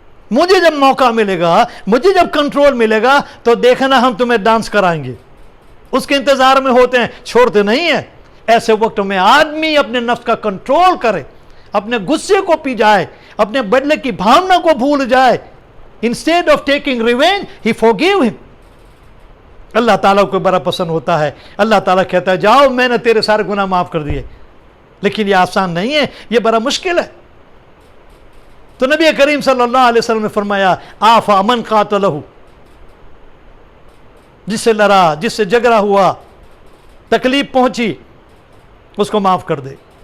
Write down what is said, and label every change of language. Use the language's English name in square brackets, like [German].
[Urdu] مجھے جب موقع ملے گا, مجھے جب کنٹرول ملے گا تو دیکھنا ہم تمہیں ڈانس کرائیں گے. اس کے انتظار میں ہوتے ہیں, چھوڑتے نہیں ہیں. ایسے وقت میں آدمی اپنے نفس کا کنٹرول کرے, اپنے غصے کو پی جائے, اپنے بدلے کی بھاونا کو بھول جائے. [English] Instead of taking revenge, he forgive him. [Urdu] اللہ تعالیٰ کو بڑا پسند ہوتا ہے. اللہ تعالیٰ کہتا ہے جاؤ میں نے تیرے سارے گناہ معاف کر دیے. لیکن یہ آسان نہیں ہے, یہ بڑا مشکل ہے. تو نبی کریم صلی اللہ علیہ وسلم نے فرمایا آفا من قاتلہ, جس سے لڑا, جس سے جھگڑا ہوا, تکلیف پہنچی, اس کو معاف کر دے.